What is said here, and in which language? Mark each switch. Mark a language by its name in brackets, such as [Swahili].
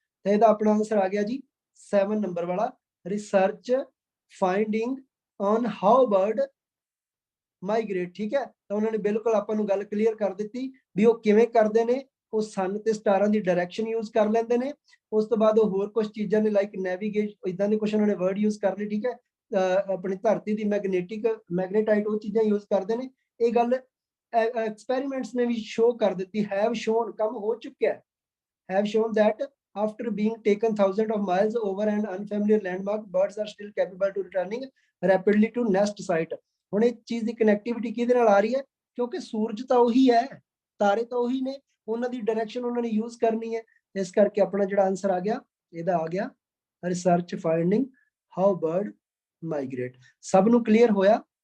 [Punjabi] ਤਾਂ ਇਹਦਾ ਆਪਣਾ ਆਨਸਰ ਆ ਗਿਆ ਜੀ 7 ਨੰਬਰ ਵਾਲਾ, research finding on how bird migrate, ਠੀਕ ਹੈ। ਤਾਂ ਉਹਨਾਂ ਨੇ ਬਿਲਕੁਲ ਆਪਾਂ ਨੂੰ ਗੱਲ ਕਲੀਅਰ ਕਰ ਦਿੱਤੀ ਵੀ ਉਹ ਕਿਵੇਂ ਕਰਦੇ ਨੇ, ਉਹ ਸਨ ਤੇ ਸਟਾਰਾਂ ਦੀ ਡਾਇਰੈਕਸ਼ਨ ਯੂਜ਼ ਕਰ ਲੈਂਦੇ ਨੇ। ਉਸ ਤੋਂ ਬਾਅਦ ਉਹ ਹੋਰ ਕੁਝ ਚੀਜ਼ਾਂ ਨੇ ਲਾਈਕ ਨੈਵੀਗੇਟ, ਇਦਾਂ ਦੇ ਕੁਝ ਉਹਨਾਂ ਨੇ ਵਰਡ ਯੂਜ਼ ਕਰ ਲਏ, ਠੀਕ ਹੈ। ਆਪਣੀ ਧਰਤੀ ਦੀ ਮੈਗਨੇਟਾਈਟ ਉਹ ਚੀਜ਼ਾਂ ਯੂਜ਼ ਕਰਦੇ ਨੇ। ਇਹ ਗੱਲ ਐਕਸਪੈਰੀਮੈਂਟਸ ਨੇ ਵੀ ਸ਼ੋ ਕਰ ਦਿੱਤੀ, [English] have shown, [Punjabi] ਕੰਮ ਹੋ ਚੁੱਕਿਆ, [English] have shown that after being taken thousands of miles over an unfamiliar landmark, birds are still capable to returning rapidly to nest site। [Punjabi] ਹੁਣ ਇਹ ਚੀਜ਼ ਦੀ ਕਨੈਕਟੀਵਿਟੀ ਕਿਹਦੇ ਨਾਲ ਆ ਰਹੀ ਹੈ, ਕਿਉਂਕਿ ਸੂਰਜ ਤਾਂ ਉਹੀ ਹੈ, ਤਾਰੇ ਤਾਂ ਉਹੀ ਨੇ, ਉਹਨਾਂ ਦੀ ਡਾਇਰੈਕਸ਼ਨ ਉਹਨਾਂ ਨੇ ਯੂਜ਼ ਕਰਨੀ ਹੈ। ਇਸ ਕਰਕੇ ਆਪਣਾ ਜਿਹੜਾ ਆਨਸਰ ਆ ਗਿਆ, ਇਹਦਾ ਆ ਗਿਆ research finding how bird migrate. ਸਭ ਨੂੰ ਕਲੀਅਰ ਹੋਇਆ?